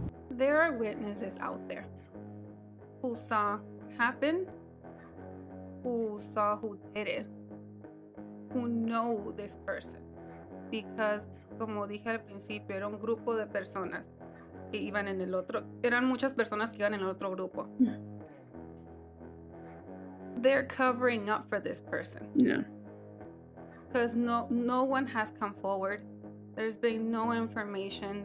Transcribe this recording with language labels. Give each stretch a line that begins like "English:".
English: There are witnesses out there who saw it happen, who saw who did it, who know this person. Because,
Spanish: como dije al principio, era un grupo de personas que iban en el otro, eran muchas personas que iban en el otro grupo.
English: They're covering up for this person. Yeah. Because no one has come forward. There's been no information.